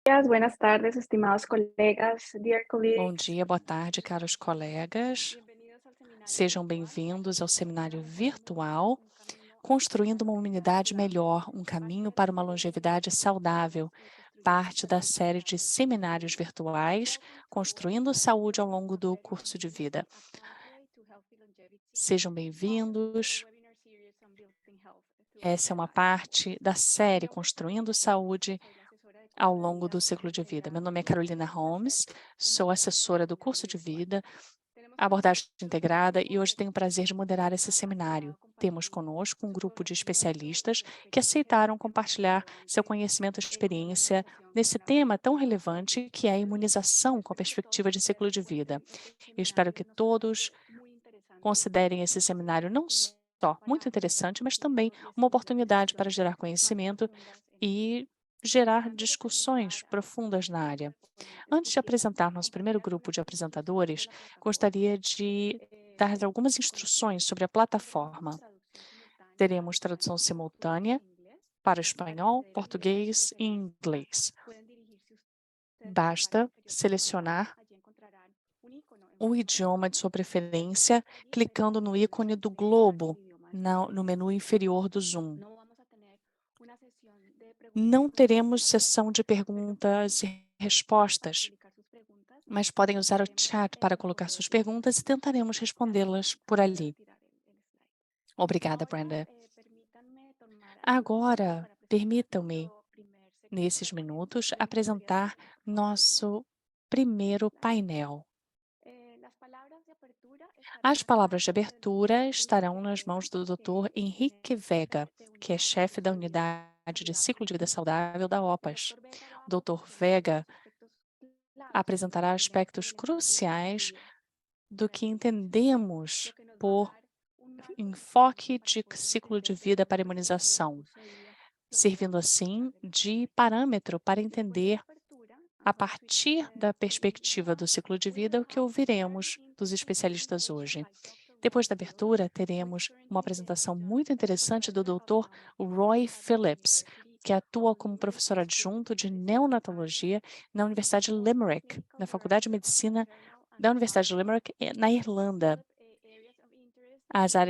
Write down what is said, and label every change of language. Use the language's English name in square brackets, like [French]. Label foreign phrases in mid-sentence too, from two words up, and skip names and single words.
[Spanish] Días, buenas tardes, estimados colegas, dear [Portuguese] Bom [English] colleagues. [Portuguese] dia, boa tarde, caros colegas. [Spanish] Bienvenidos al seminario [Portuguese] Sejam [Spanish] virtual [Portuguese] bem-vindos ao seminário [Spanish] Construyendo [Portuguese] virtual [Spanish] un camino hacia una [Portuguese] Construindo uma [Spanish] longevidad [Portuguese] Humanidade [Spanish] saludable, [Portuguese] Melhor, um [Spanish] parte [Portuguese] caminho [Spanish] de la [Portuguese] para uma [Spanish] serie de [Portuguese] longevidade [Spanish] seminarios virtuales [Portuguese] saudável, [Spanish] Construyendo [Portuguese] parte da [Spanish] salud a lo [Portuguese] série de [Spanish] largo del curso de [Portuguese] seminários [Spanish] vida. [Portuguese] virtuais [English] Welcome to our [Portuguese] Construindo Saúde ao longo do [English] session [Portuguese] curso de vida. [English] A Pathway to Healthy Longevity, [Portuguese] Sejam [English] part of the [Portuguese] bem-vindos. [English] webinar series on building health throughout [Portuguese] Essa é [English] the [Portuguese] uma [English] life. [Portuguese] parte da [Spanish] Mi [Portuguese] série [Spanish] nombre es [Portuguese] Construindo [Spanish] Carolina Holmes, [Portuguese] Saúde [Spanish] soy la asesora de [Portuguese] ao [Spanish] curso de [Portuguese] longo [Spanish] vida [Portuguese] do [Spanish] junto [Portuguese] ciclo [Spanish] con [Portuguese] de [Spanish] el [Portuguese] vida. Meu [Spanish] delegado [Portuguese] nome é [Spanish] Luis. [Portuguese] Carolina [Spanish] Es un placer [Portuguese] Holmes, sou [Spanish] moderar este [Portuguese] assessora do curso [Spanish] seminario [Portuguese] de [Spanish] virtual. [Portuguese] vida, [Spanish] Tenemos con [Portuguese] abordagem [Spanish] nosotros un [Portuguese] integrada, e [Spanish] grupo [Portuguese] hoje [Spanish] de [Portuguese] tenho o prazer de moderar [Spanish] especialistas [Portuguese] esse seminário. Temos [Spanish] compartir [Portuguese] conosco um [Spanish] su [Portuguese] grupo de [Spanish] conocimiento y [Portuguese] especialistas [Spanish] su [Portuguese] que [Spanish] experiencia [Portuguese] aceitaram [Spanish] en tema tan [Portuguese] compartilhar seu [Spanish] relevante [Portuguese] conhecimento e [Spanish] como la [Portuguese] experiência [Spanish] inmunización con [Portuguese] nesse [Spanish] una [Portuguese] tema tão [Spanish] perspectiva de ciclo [Portuguese] relevante [Spanish] de [Portuguese] que é a [Spanish] vida. [Portuguese] imunização com a [Spanish] Espero que todos [Portuguese] perspectiva de ciclo de vida. [Spanish] encuentren este [Portuguese] Eu espero [Spanish] seminario [Portuguese] que [Spanish] no solamente [Portuguese] todos [Spanish] muy interesante, [Portuguese] considerem esse [Spanish] sino [Portuguese] seminário [Spanish] una [Portuguese] não [Spanish] oportunidad [Portuguese] só muito [Spanish] para generar [Portuguese] interessante, mas também [Spanish] conocimiento y [Portuguese] uma [Spanish] estimular [Portuguese] oportunidade para [Spanish] discusiones [Portuguese] gerar [Spanish] más [Portuguese] conhecimento [Spanish] profundas en el [Portuguese] e [Spanish] tema. [Portuguese] gerar [Spanish] Antes de [Portuguese] discussões [Spanish] presentar a [Portuguese] profundas [Spanish] nuestros [Portuguese] na área. [Spanish] ponentes [Portuguese] Antes de [Spanish] quisiera [Portuguese] apresentar nosso [Spanish] compartir [Portuguese] primeiro grupo [Spanish] algunas [Portuguese] de [Spanish] instrucciones de [Portuguese] apresentadores, [Spanish] la plataforma. [Portuguese] gostaria de dar algumas [Spanish] Como siempre, [Portuguese] instruções sobre a [Spanish] tendremos [Portuguese] plataforma. [Spanish] traducción simultánea al [Portuguese] Teremos tradução [Spanish] español, portugués e [Portuguese] simultânea [Spanish] inglés. [Portuguese] para o [Spanish] Para [Portuguese] espanhol, [Spanish] acceder a idiomas de [Portuguese] português e [Spanish] preferencia, [Portuguese] inglês. [Spanish] pueden dirigirse ustedes a la parte [Portuguese] Basta [Spanish] inferior de la pantalla. [Portuguese] selecionar [Spanish] Allí encontrarán un icono en [Portuguese] o [Spanish] forma de [Portuguese] idioma de [Spanish] globo. [Portuguese] sua [Spanish] Al [Portuguese] preferência, [Spanish] clicar allí, [Portuguese] clicando no [Spanish] seleccionarán [Portuguese] ícone do [Spanish] seleccionar [Portuguese] globo [Spanish] el idioma de su [Portuguese] no menu [Spanish] preferencia. [Portuguese] inferior do Zoom. [Spanish] No vamos a tener una sesión de preguntas y [Portuguese] Não teremos [Spanish] respuestas [Portuguese] sessão [Spanish] abierta, [Portuguese] de [Spanish] pero pueden [Portuguese] perguntas [Spanish] usar [Portuguese] e [Spanish] el chat para [Portuguese] respostas, [Spanish] publicar sus preguntas [Portuguese] mas [Spanish] y [Portuguese] podem usar o [Spanish] responderemos [Portuguese] chat [Spanish] en [Portuguese] para [Spanish] el [Portuguese] colocar [Spanish] corte de [Portuguese] suas [Spanish] su [Portuguese] perguntas e [Spanish] pregunta. [Portuguese] tentaremos [Spanish] Gracias. [Portuguese] respondê-las por [Spanish] Puede [Portuguese] ali. [Spanish] retirar el slide. [Portuguese] Obrigada, [Spanish] Ahora [Portuguese] Brenda. [Spanish] permítanme tomar algunos minutos [Portuguese] Agora, [Spanish] para presentar [Portuguese] permitam-me, [Spanish] nuestro primer [Portuguese] nesses [Spanish] segmento [Portuguese] minutos, [Spanish] de historias [Portuguese] apresentar [Spanish] clínicas. [Portuguese] nosso primeiro [Spanish] Slide. [Portuguese] painel. [Spanish] Las palabras de apertura estarán [Portuguese] As [Spanish] a [Portuguese] palavras de [Spanish] cargo del [Portuguese] abertura [Spanish] doctor [Portuguese] estarão [Spanish] Enrique [Portuguese] nas [Spanish] Vega, [Portuguese] mãos do Dr. [Spanish] que es [Portuguese] Henrique Vega, [Spanish] jefe de [Portuguese] que é [Spanish] unidad de [Portuguese] chefe da [Spanish] ciclo de vida [Portuguese] unidade de [Spanish] saludable [Portuguese] ciclo de [Spanish] de [Portuguese] vida [Spanish] OPAS. [Portuguese] saudável da [Spanish] El [Portuguese] OPAS. [Spanish] doctor Vega va a [Portuguese] O Dr. [Spanish] proporcionar [Portuguese] Vega [Spanish] algunos aspectos claves de lo que [Portuguese] apresentará [Spanish] entendemos [Portuguese] aspectos [Spanish] en enfoque [Portuguese] cruciais [Spanish] de [Portuguese] do [Spanish] para la [Portuguese] que [Spanish] inmunización, [Portuguese] entendemos [Spanish] lo que nos va a [Portuguese] por [Spanish] dar un marco de referencia [Portuguese] enfoque [Spanish] para [Portuguese] de [Spanish] poder [Portuguese] ciclo de [Spanish] entender [Portuguese] vida [Spanish] desde una [Portuguese] para [Spanish] perspectiva de [Portuguese] imunização, [Spanish] curso de vida lo que [Portuguese] servindo [Spanish] vamos a tratar [Portuguese] assim [Spanish] de [Portuguese] de [Spanish] explicar. [Portuguese] parâmetro para [Spanish] Después de la [Portuguese] entender, [Spanish] apertura, [Portuguese] a [Spanish] ambos [Portuguese] partir da [English] speakers will [Portuguese] perspectiva do ciclo de vida, o que [English] share an [Portuguese] ouviremos dos [English] interesting [Portuguese] especialistas [English] presentation [Portuguese] hoje. [English] by Dr. [Portuguese] Depois [English] Roy [Portuguese] da [English] Phillips, [Portuguese] abertura, [English] who is [Portuguese] teremos uma [English] currently the [Portuguese] apresentação [English] adjunct [Portuguese] muito interessante do [English] professor of [Portuguese] Dr. Roy [English] neonatology at the [Portuguese] Phillips, [English] University [Portuguese] que [English] of [Portuguese] atua como professor [English] Limerick School of [Portuguese] adjunto de [English] Medicine in Ireland. [Portuguese] neonatologia na [English] He is [Portuguese] Universidade de [English] also [Portuguese] Limerick, [English] clinical [Portuguese] na Faculdade de [English] director of [Portuguese] Medicina [English] maternal and [Portuguese] da Universidade de [English] neonatal [Portuguese] Limerick, na Irlanda. [English] Philip, areas of interest [Portuguese] As áreas